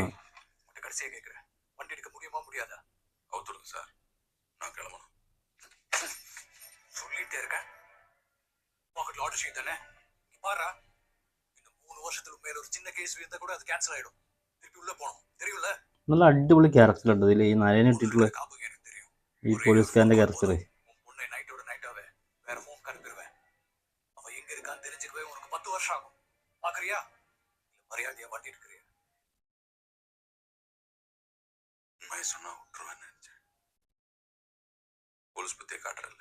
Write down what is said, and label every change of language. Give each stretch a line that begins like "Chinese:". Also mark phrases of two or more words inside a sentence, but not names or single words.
Tamil: கடைசியா கேட்கிறேன், வண்டி எடுக்க முடியுமா முடியாதா? அவுத்துடுங்க சார், நான் கிளம்பணும். சொல்லிட்டே இருக்கேன். பாக்கெட்ல
English: order sheet
Tamil: தானே பாரா. இந்த 3 வருஷத்துக்கு மேல ஒரு சின்ன கேஸ் இருந்தா கூட அது கேன்சல் ஆயிடும். திருப்பி உள்ள போகணும், தெரியும்ல?
Malayalam: നല്ല അടിപൊളി ക്യാരക്ടർ ഉണ്ട് ഇതിൽ. ഈ നരേനെ ഇട്ടിട്ടുള്ള ഈ പോലീസുകാരന്റെ ക്യാരക്ടർ.
Tamil: பொண்ணை நைட்டோட நைட்டாவே வேற ஃபோன் அனுப்பிடுவேன். அவ எங்க இருக்கான்னு தெரிஞ்சுக்கவே உனக்கு 10 வருஷம் ஆகும். பாக்குறியா? மரியாதையா வண்டி எடுக்கிறியா? உண்மையை சொன்னா விட்டுருவேன்னு நினைச்சேன். போலீஸ் பத்தியே காட்டுறல.